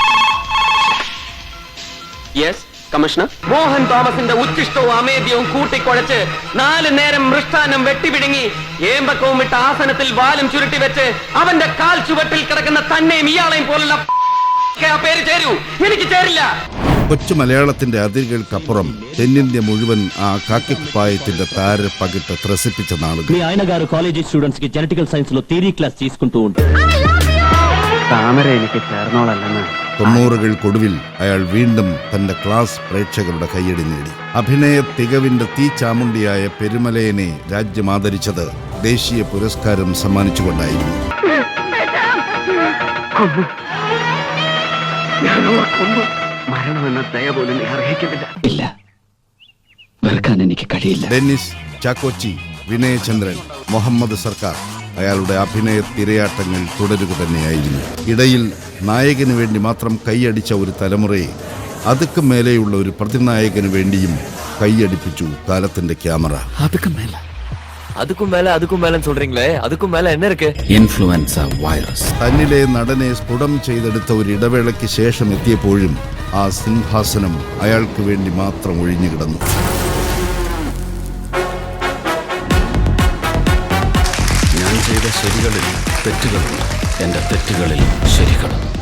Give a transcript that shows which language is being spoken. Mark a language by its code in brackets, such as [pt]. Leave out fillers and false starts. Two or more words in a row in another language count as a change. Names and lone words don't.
[ml] കമ്മീഷണർ മോഹൻ തോമസിന്റെ ഉച്ചിഷ്ടവും അമേദ്യവും കൂട്ടിക്കുഴച്ച് 4 നേരം മൃഷ്ടാനം വെട്ടിപിടുങ്ങി ഏമ്പക്കവും ഇട്ട ആസനത്തിൽ വാലും ചുരുട്ടി വെച്ച് അവന്റെ കാൽ ചുവട്ടിൽ കിടക്കുന്ന തന്നെയും ഇയാളെയും പോലുള്ള പേര് ചേരൂ, എനിക്ക് ചേരില്ല. കൊച്ചു മലയാളത്തിന്റെ അതിരുകൾക്കപ്പുറം തെന്നിന്ത്യ മുഴുവൻ ആ കാക്കിക്കുപ്പായത്തിന്റെ താരപ്പകിട്ട് ത്രസിപ്പിച്ച നാളുകൾ. [en] college students [te] కి [en] genetical science [te] లో [en] theory class [te] తీసుకుంటూ ఉంటారు. [ml] താമര എനിക്ക് ചേർന്നോളല്ലെന്ന് 90കൾക്കൊടുവിൽ അയാൾ വീണ്ടും തന്റെ ക്ലാസ് പ്രേക്ഷകരുടെ കയ്യടി നേടി. അഭിനയ തികവിന്റെ തീ ചാമുണ്ടിയായ പെരുമലയനെ രാജ്യം ആദരിച്ചത് ദേശീയ പുരസ്കാരം സമ്മാനിച്ചുകൊണ്ടായിരുന്നു. മരണമെന്ന ദയ പോലും അർഹിക്കുന്നില്ല. വെറുക്കാൻ എനിക്ക് കഴിയില്ല. ഡെന്നിസ് ചാക്കോച്ചി, വിനയചന്ദ്രൻ, മുഹമ്മദ് സർക്കാർ, അയാളുടെ അഭിനയ തിരയാട്ടങ്ങൾ തുടരുക തന്നെയായിരുന്നു. ഇടയിൽ നായകന് വേണ്ടി മാത്രം കൈയടിച്ച ഒരു തലമുറയെ അതുക്കും മേലെയുള്ള ഒരു പ്രതിനായകന് വേണ്ടിയും കൈയടിപ്പിച്ചു കാലത്തിന്റെ ക്യാമറ. [ta] அதுக்கும் மேல சொல்றீங்களே, அதுக்கும் மேல என்ன இருக்கு? [en] influenza virus. [ml] തന്നിലെ നടനെ സ്ഫുടം ചെയ്തെടുത്ത ഒരു ഇടവേളയ്ക്ക് ശേഷം എത്തിയപ്പോഴും ആ സിംഹാസനം അയാൾക്ക് വേണ്ടി മാത്രം ഒഴിഞ്ഞു കിടന്നു. ഞാൻ ചെയ്ത ശരികളിൽ തെറ്റുകളുണ്ട്, എന്റെ തെറ്റുകളിൽ ശരികളും.